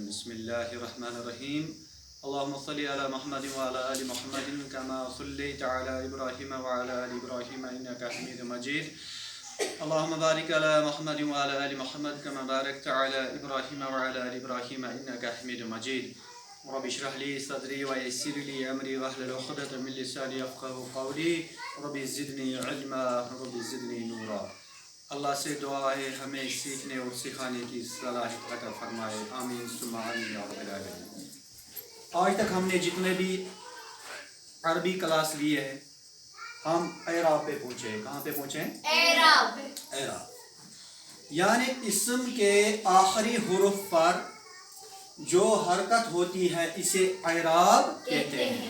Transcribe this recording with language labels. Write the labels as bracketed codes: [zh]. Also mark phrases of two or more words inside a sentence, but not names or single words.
[ar] بسم الله الرحمن الرحيم اللهم صل على محمد وعلى آل محمد كما صليت على إبراهيم وعلى آل إبراهيم إنك حميد مجيد. اللهم بارك على محمد وعلى آل محمد كما باركت على إبراهيم وعلى آل إبراهيم إنك حميد مجيد. رب اشرح لي صدري ويسر لي أمري واحلل عقدة من لساني يفقهوا قولي. رب زدني علما رب زدني نورا. [ur] اللہ سے دعا ہے ہمیں سیکھنے اور سکھانے کی صلاحیت عطا فرمائے، آمین [ar] ثم آمین یا رب العالمین۔ [ur] آج تک ہم نے جتنے بھی عربی کلاس لیے ہیں ہم اعراب پہ پہنچے ہیں۔ کہاں پہ پہنچے ہیں؟ اعراب یعنی اسم کے آخری حرف پر جو حرکت ہوتی ہے اسے اعراب کہتے ہیں۔